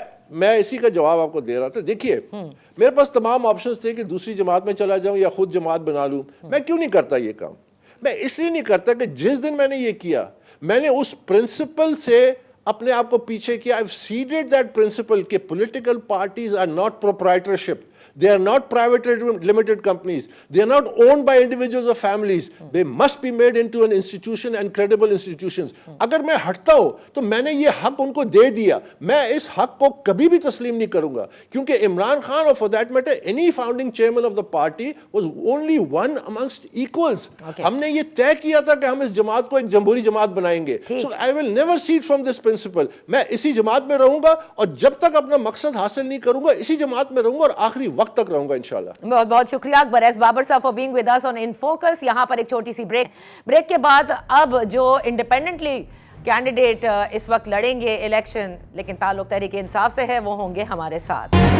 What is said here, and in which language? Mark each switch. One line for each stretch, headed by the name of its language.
Urdu: میں اسی کا جواب آپ کو دے رہا تھا. دیکھیے میرے پاس تمام آپشنز تھے کہ دوسری جماعت میں چلا جاؤں یا خود جماعت بنا لوں. میں کیوں نہیں کرتا یہ کام؟ میں اس لیے نہیں کرتا کہ جس دن میں نے یہ کیا میں نے اس پرنسپل سے اپنے آپ کو پیچھے کیا.
English: I've ceded that principle
Urdu: کہ
English: political parties are not proprietorship. They are not private limited companies. They are not owned by individuals or families. They must be made into an institution and credible institutions.
Urdu: اگر میں ہٹتا ہوں تو میں نے یہ حق ان کو دے دیا, میں اس حق کو کبھی بھی تسلیم نہیں کروں گا, کیونکہ عمران خان اور
English: for that matter any founding chairman of the party was only one amongst equals.
Urdu: ہم نے یہ طے کیا تھا کہ ہم اس جماعت کو ایک جمہوری جماعت بنائیں گے.
English: So I will never cede from this principle.
Urdu: میں اسی جماعت میں رہوں گا اور جب تک اپنا مقصد حاصل نہیں کروں گا اسی جماعت میں رہوں گا اور آخری وقت تک رہوں گا انشاءاللہ. بہت بہت شکریہ اکبر ایس بابر صاحب
English: for being with us on In Focus.
Urdu: یہاں پر ایک چھوٹی سی بریک کے بعد اب جو انڈیپینڈنٹلی کینڈیڈیٹ اس وقت لڑیں گے الیکشن لیکن تعلق تحریک انصاف سے ہے وہ ہوں گے ہمارے ساتھ.